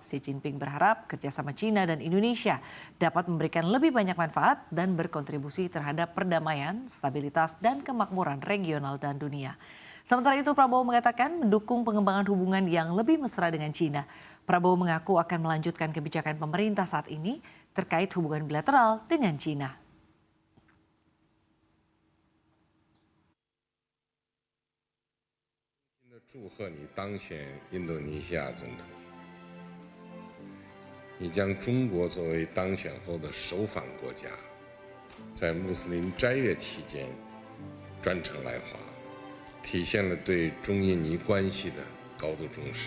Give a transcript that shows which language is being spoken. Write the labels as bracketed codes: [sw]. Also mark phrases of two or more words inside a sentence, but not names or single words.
[id] Xi Jinping berharap kerjasama China dan Indonesia dapat memberikan lebih banyak manfaat dan berkontribusi terhadap perdamaian, stabilitas, dan kemakmuran regional dan dunia. Sementara itu Prabowo mengatakan mendukung pengembangan hubungan yang lebih mesra dengan China. Prabowo mengaku akan melanjutkan kebijakan pemerintah saat ini terkait hubungan bilateral dengan China. [zh] 祝贺你当选印度尼西亚总统。你将中国作为当选后的首访国家，在穆斯林斋月期间专程来华，体现了对中印尼关系的高度重视。